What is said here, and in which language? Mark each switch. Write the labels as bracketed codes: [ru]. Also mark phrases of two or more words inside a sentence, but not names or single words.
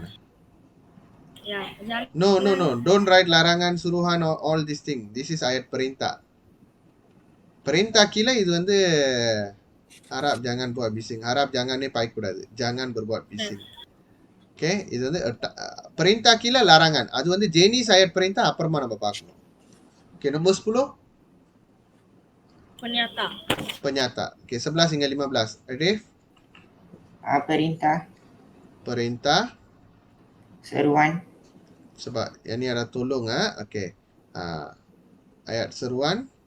[ms] Ya, [en] No. Don't write [ms] larangan, suruhan [en] or all these things. This is [ms] ayat perintah. Perintah kila itu வந்து harap jangan buat bising. Harap jangan ni pakai கூடாது. Jangan berbuat bising. Okay, [ta] இது வந்து [ms] perintah kila larangan. [ta] அது வந்து [ms] jenis ayat perintah [ta] அப்புறமா நம்ம பார்க்கணும். [ms] Okay, nombor 10. Penyata. Okay, 11 hingga 15. Arif? Perintah. Seruan. Sebab yang ni ada tolong. Okay. Ayat seruan.